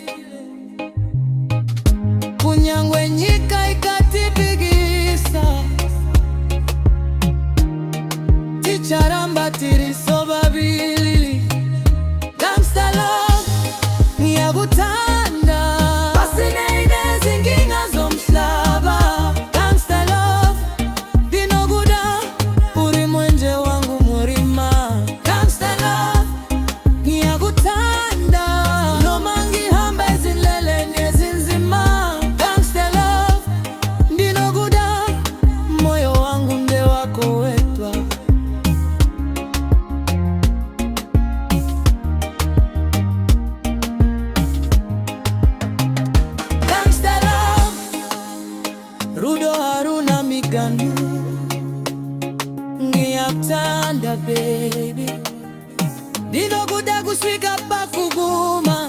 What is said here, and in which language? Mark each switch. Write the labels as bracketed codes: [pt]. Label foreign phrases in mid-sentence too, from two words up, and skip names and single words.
[sn] kunyangwe nyika ikatipikisa ticharamba tiriso babili [en] gangster love [zu] ngiyakutanda pasineine zinkinga [sn] zomhlaba [en] gangster love [sn] ndinokuda uri mwenje wangu murima [en] gangster love [zu] ngiyakutanda noma ngihambe zilele nezinzima [en] gangster love [sn] ndinokuda moyo wangu nde wako wedwa [en] gangster love [sn] rudo haruna miganu ngiyakutanda baby ndinokuda kusvika pakuguma